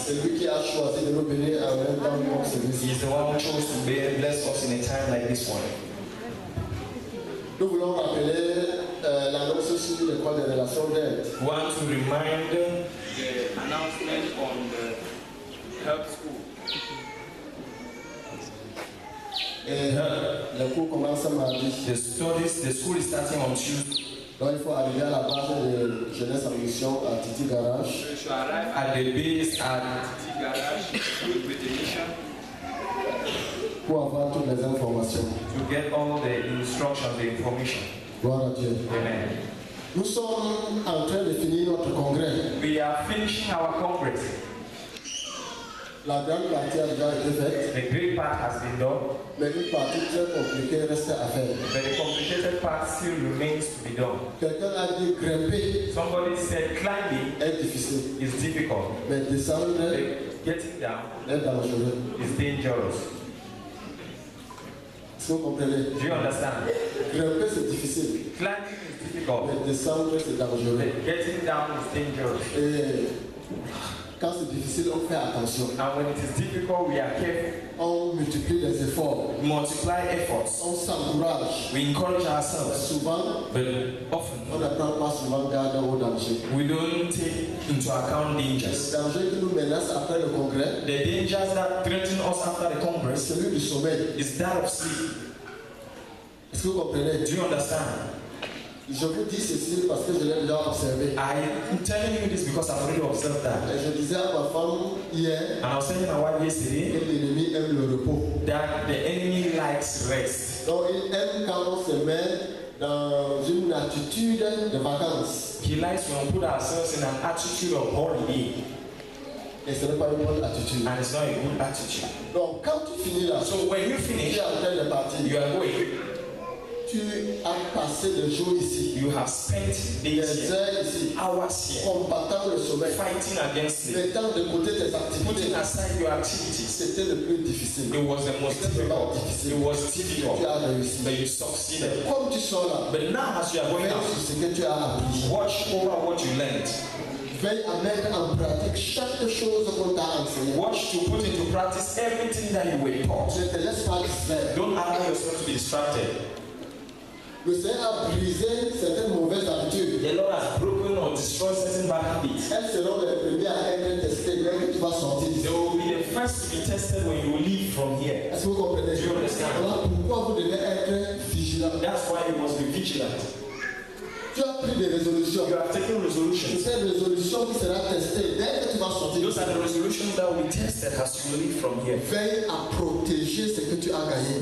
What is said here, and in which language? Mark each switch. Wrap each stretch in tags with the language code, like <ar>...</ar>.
<fr>C'est lui qui a choisi de nous bénir en même temps comme</fr> <en>He</en> <fr>celui-ci.</fr> <en>is the one who chose to bless us in a time like this one.</en> <fr>Nous voulons rappeler l'annonce sur l'école des relations d'aide.</fr> <en>We want to remind the announcement on the help school.</en> <fr>Et les cours commencent mardi.</fr> <en>The school is starting on Tuesday.</en> <fr>Donc il faut arriver à la base de Jeunesse en Mission à Titi Garage.</fr> <en>You should arrive at the base at Titi Garage with the mission</en> <fr>Pour avoir toutes les informations.</fr> <en>to get all the instructions, the information.</en> <fr>Gloire à Dieu.</fr> <en>Amen.</en> <fr>Nous sommes en train de finir notre congrès.</fr> <en>We are finishing our congress.</en> <fr>La grande partie a déjà été faite,</fr> <en>The great part has been done,</en> <fr>mais une partie très compliquée reste à faire.</fr> <en>but the complicated part still remains to be done.</en> <fr>Quelqu'un a dit grimper</fr> <en>Somebody said climbing</en> <fr>est difficile,</fr> <en>is difficult,</en> <fr>mais descendre</fr> <en>but getting down</en> <fr>est dangereux.</fr> <en>is dangerous.</en> <fr>Est-ce que vous comprenez?</fr> <en>Do you understand?</en> <fr>Grimper c'est difficile,</fr> <en>Climbing is difficult,</en> <fr>mais descendre c'est dangereux.</fr> <en>but getting down is dangerous.</en> <fr>Et quand c'est difficile, on fait attention.</fr> <en>And when it is difficult, we are careful.</en> <fr>On multiplie les efforts,</fr> <en>We multiply efforts.</en> <fr>on s'encourage.</fr> <en>We encourage ourselves,</en> <fr>Souvent,</fr> <en>but often</en> <fr>on ne prend pas souvent garde au danger.</fr> <en>we don't take into account</en> <fr>Le</fr> <en>dangers.</en> <fr>danger qui nous menace après le congrès,</fr> <en>The dangers that threaten us after the Congress</en> <fr>c'est celui du sommeil.</fr> <en>is that of sleep.</en> <fr>Est-ce que vous comprenez?</fr> <en>Do you understand?</en> <fr>Je vous dis ceci parce que je l'ai déjà observé.</fr> <en>I'm telling you this because I've already observed that.</en> <fr>Et je disais à ma femme hier</fr> <en>And I was telling my wife</en> <fr>que</fr> <en>yesterday</en> <fr>l'ennemi aime le repos.</fr> <en>that the enemy likes rest.</en> <fr>Donc il aime quand on se met dans une attitude de vacances.</fr> <en>He likes when we put ourselves in an attitude of holiday,</en> <fr>Et ce n'est pas une bonne attitude.</fr> <en>and it's not a good attitude.</en> <fr>Donc quand tu finis là,</fr> <en>So when you</en> <fr>tu</fr> <en>finish,</en> <fr>es en train de partir.</fr> <en>you are going.</en> <fr>Tu as passé des jours ici,</fr> <en>You have spent</en> <fr>des</fr> <en>days here,</en> <fr>heures ici,</fr> <en>hours here,</en> <fr>combattant le sommeil,</fr> <en>fighting against it,</en> <fr>mettant de côté tes activités.</fr> <en>putting aside your activities.</en> <fr>C'était le plus difficile.</fr> <en>It was the most difficult. It was</en> <fr>Tu</fr> <en>difficult,</en> <fr>as réussi.</fr> <en>but you succeeded.</en> <fr>Comme tu sors là,</fr> <en>But now, as you are going</en> <fr>veille</fr> <en>out,</en> <fr>sur ce que tu as appris.</fr> <en>watch over what you learned.</en> <fr>Veille à mettre en pratique chaque chose qu'on t'a enseigné.</fr> <en>Watch to put into practice everything that you were taught.</en> <fr>Ne te laisse pas distraire.</fr> <en>Don't allow yourself to be distracted.</en> <fr>Le Seigneur a brisé certaines mauvaises habitudes.</fr> <en>The Lord has broken or destroyed certain bad habits.</en> <fr>Elles seront les premières à être testées dès que tu vas sortir</fr> <en>They</en> <fr>d'ici.</fr> <en>will be the first to be tested when you leave from here.</en> <fr>Est-ce que vous comprenez?</fr> <en>Do you understand?</en> <fr>Voilà pourquoi vous devez être vigilant.</fr> <en>That's why you must be vigilant.</en> <fr>Tu as pris des résolutions.</fr> <en>You have taken</en> <fr>C'est</fr> <en>resolutions.</en> <fr>cette résolution qui sera testée dès que tu vas sortir.</fr> <en>Those are the resolutions that will be tested as you leave from here.</en> <fr>Veille à protéger ce que tu as gagné.</fr>